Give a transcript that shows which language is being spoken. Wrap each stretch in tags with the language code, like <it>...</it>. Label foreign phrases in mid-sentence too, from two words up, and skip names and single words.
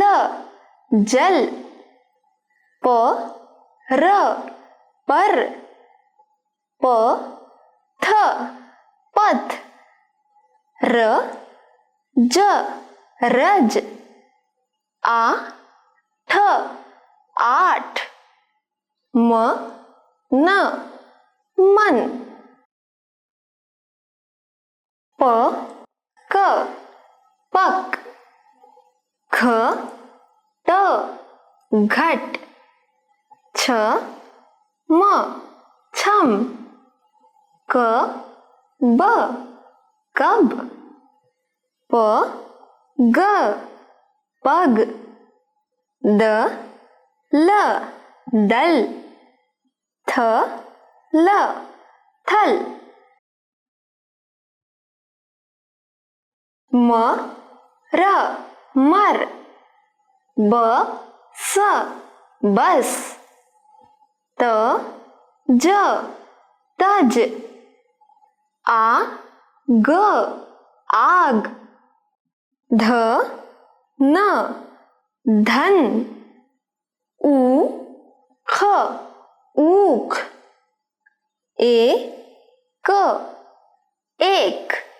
<hi>जल, प र पर, प थ पथ, र ज रज, आ ठ आठ, म न मन, प क पक, ख ट घट, छ म छम, क ब कब, प ग पग, द ल दल, थ ल थल, म र मर, ब स बस, त ज तज, आग, आग, ध न, धन, ऊख, ऊख, एक, एक,</hi>